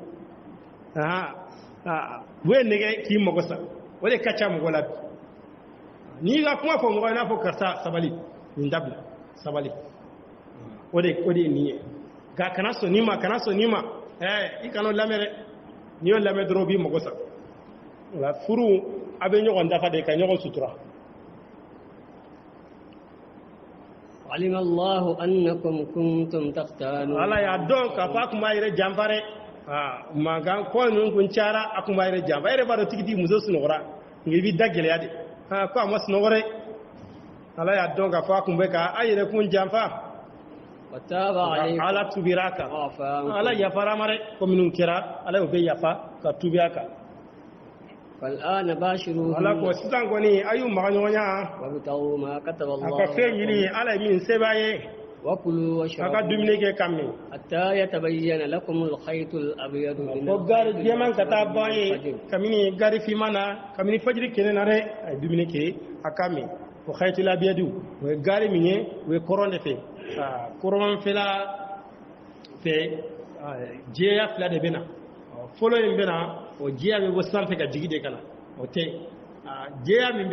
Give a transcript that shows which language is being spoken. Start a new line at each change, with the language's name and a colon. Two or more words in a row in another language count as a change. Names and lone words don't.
Bambara: u ye nɛgɛ k'i mago sa o de ka ca mɔgɔ la bi n'i ka kuma fɔ mɔgɔ i n'a fɔ karisa sabali nin dabila sabali o de ye nin ye nka kana sɔn nin ma i kana lamɛn dɛ n'i y'o lamɛn dɔrɔn o b'i mago sa nka furu a bɛ ɲɔgɔn dafa de ka ɲɔgɔn sutura
Arabic: علم الله أنكم كنتم تختانون
Bambara: ala y'a dɔn k'a fɔ a tun b'a yɛrɛ janfa dɛ mankan kɔ ninnu kun cayara a tun b'a yɛrɛ janfa e yɛrɛ b'a dɔn tigitigi muso sunɔgɔra nka i b'i da gɛlɛya de ko a ma sunɔgɔ dɛ ala y'a dɔn k'a fɔ a tun bɛ k'a yɛrɛ kun janfa ala tubira a kan ala yafara ma dɛ ko minnu kɛra ala y'o bɛ yafa ka tubi a kan
Arabic: فالآن باشروهن
Bambara: ala ko sisan kɔni a y'u maga ɲɔgɔn ɲa
Arabic: وابتغوا ما كتب
Bambara: a
Arabic: الله
Bambara: ka fɛn ɲini ala ye min seba ye
Arabic: وكلوا
Bambara: a ka
Arabic: واشربوا
Bambara: dumuni kɛ ka min
Arabic: حتى يتبين لكم الخيط الأبيض من
Bambara: ko gari
Arabic: الخيط
Bambara: jɛman ka taa ban ye
Arabic: الفجر
Bambara: kabini gari finman na kabini fajiri kɛnɛ na dɛ a ye dumuni kɛ a ka min o
Arabic: الخيط الأبيض
Bambara: o ye gari min ye o ye kɔrɔn de fɛ kɔrɔnfɛla fɛ jɛya fila de bɛ na fɔlɔ in bɛ na o jɛya bɛ bɔ sanfɛ ka jigi de ka na o tɛ jɛya min bɛ